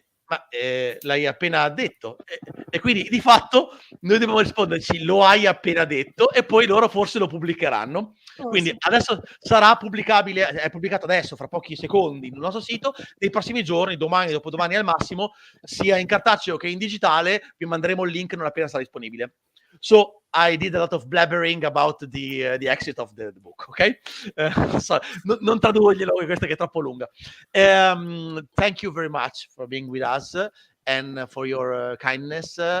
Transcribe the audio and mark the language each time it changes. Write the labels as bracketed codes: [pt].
[it] Ma l'hai appena detto, e quindi di fatto noi dobbiamo risponderci: lo hai appena detto, e poi loro forse lo pubblicheranno. Quindi adesso sarà pubblicabile, è pubblicato adesso fra pochi secondi sul nostro sito. Nei prossimi giorni, domani, dopodomani al massimo, sia in cartaceo che in digitale, vi manderemo il link non appena sarà disponibile. [en] So I did a lot of blabbering about the exit of the book, okay? [it] Non tradurglielo, questa che è troppo lunga. [en] Thank you very much for being with us and for your kindness.